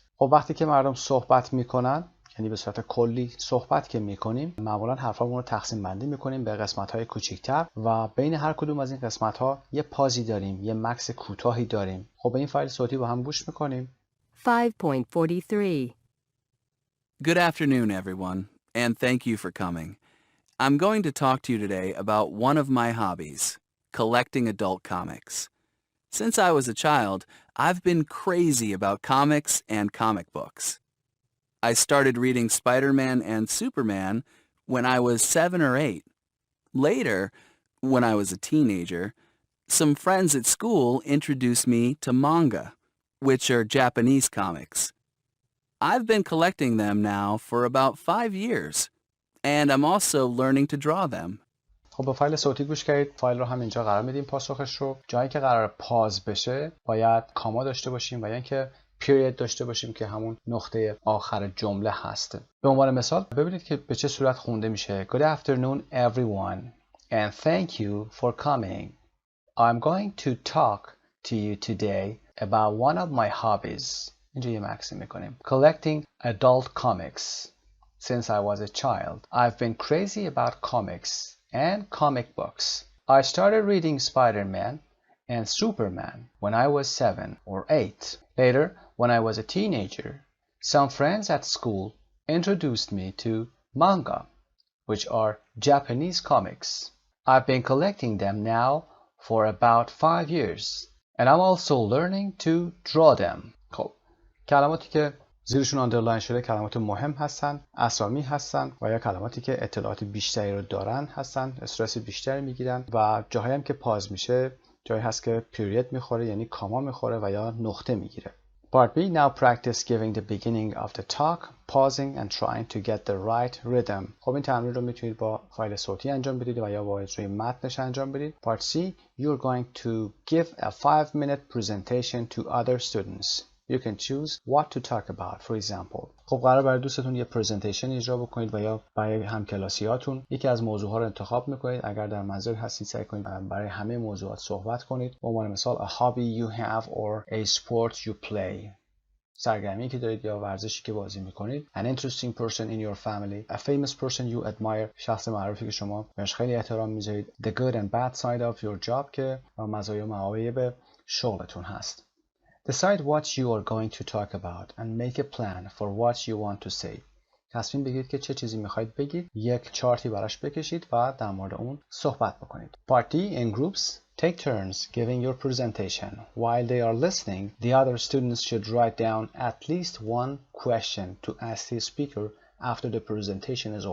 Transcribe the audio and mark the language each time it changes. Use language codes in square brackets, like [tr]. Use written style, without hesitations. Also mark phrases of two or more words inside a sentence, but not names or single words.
[fa] خب وقتی که مردم صحبت میکنن، یعنی به صورت کلی صحبت که میکنیم، معمولا حرفامون رو تقسیم بندی میکنیم به قسمت‌های کوچیک‌تر و بین هر کدوم از این قسمت‌ها یه پازی داریم، یه مکث کوتاهی داریم. خب به این فایل صوتی با هم گوش میکنیم. 5.43. [en] Good afternoon, everyone, and thank you for coming. I'm going to talk to you today about one of my hobbies, collecting adult comics. Since I was a child, I've been crazy about comics and comic books. I started reading Spider-Man and Superman when I was 7 or 8. Later, when I was a teenager, some friends at school introduced me to manga, which are Japanese comics. I've been collecting them now for about 5 years, and I'm also learning to draw them. [fa] خب به فایل صوتی گوش کردید. فایل رو هم اینجا قرار میدیم پاسخش رو. جایی که قرار پاز بشه باید کاما داشته باشیم و یا اینکه پیریود داشته باشیم که همون نقطه آخر جمله هست. به عنوان مثال ببینید که به چه صورت خونده میشه. [en] Good afternoon everyone and thank you for coming. I'm going to talk to you today about one of my hobbies. [fa] اینجا یه مکسی میکنیم. [en] Collecting adult comics. Since I was a child, I've been crazy about comics and comic books. I started reading Spider-Man and Superman when I was 7 or 8. Later, when I was a teenager, some friends at school introduced me to manga, which are Japanese comics. I've been collecting them now for about 5 years, and I'm also learning to draw them. [fa] خب کلماتی که زیرشون آندرلاین شده کلمات مهم هستن، اسامی هستن و یا کلماتی که اطلاعات بیشتری رو دارن هستن، استرس بیشتری میگیرن و جاهایی هم که پاز میشه جایی هست که پیریود میخوره یعنی کاما میخوره و یا نقطه میگیره. [en] Part B. Now practice giving the beginning of the talk, pausing and trying to get the right rhythm. خب این تمرین رو میتونید با فایل صوتی انجام بدید و یا با اجرای متنش انجام بدید. Part C. You're going to give a 5-minute presentation to other students. You can choose what to talk about. For example, [fa] خب قرار برای دوستتون یه پرزنتیشن اجرا بکنید و یا برای همکلاسیاتون یکی از موضوعها رو انتخاب میکنید. اگر در منزل هستید سعی کنید برای همه موضوعات صحبت کنید. به عنوان مثال a hobby you have or a sport you play. سرگرمی که دارید یا ورزشی که بازی میکنید. [en] An interesting person in your family. A famous person you admire. [fa] شخص معروفی که شما بهش خیلی احترام میذارید. [en] The good and bad side of your job [fa] که مزایا و معایب شغلتون هست. [en] Decide what you are going to talk about and make a plan for what you want to say. [fa] تصمیم بگیرید که چه چیزی میخواید بگید. یک چارتی براش بکشید و در مورد اون صحبت بکنید. [en] Part D. In groups, take turns giving your presentation. While they are listening, the other students should write down at least one question to ask the speaker after the presentation is over.